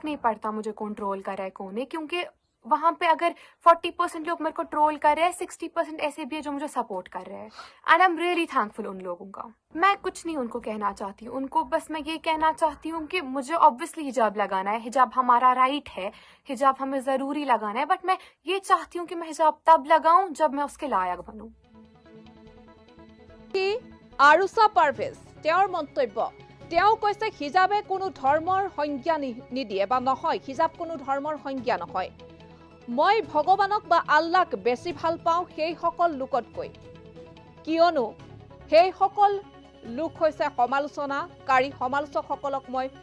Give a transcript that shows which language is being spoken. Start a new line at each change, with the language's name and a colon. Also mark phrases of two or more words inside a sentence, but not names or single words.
Hindi: नहीं पड़ता मुझे कौन ट्रोल कर रहा है कौन है क्योंकि वहाँ पे अगर 40% लोग मेरे को ट्रोल कर रहे हैं 60% ऐसे भी है जो मुझे सपोर्ट कर रहे हैं
English: and I am really thankful
Hindi: उन लोगों का मैं कुछ नहीं उनको कहना चाहती हूँ उनको बस मैं ये कहना चाहती हूँ कि मुझे ऑब्वियसली हिजाब लगाना है हिजाब हमारा राइट है हिजाब हमें ज़रूरी लगाना है बट मैं ये चाहती हूँ कि मैं हिजाब तब लगाऊं जब मैं उसके लायक बनूं
Assamese: আৰুষা পাৰভেজ তেওঁৰ মন্তব্য তেওঁ কৈছে হিজাবে কোনো ধৰ্মৰ সংজ্ঞা নিদিয়ে বা নহয় হিজাব কোনো ধৰ্মৰ সংজ্ঞা নহয় মই ভগৱানক বা আল্লাহক বেছি ভাল পাওঁ সেই সকল লোকতকৈ কিয়নো সেই সকল লোক হৈছে সমালোচকসকলক মই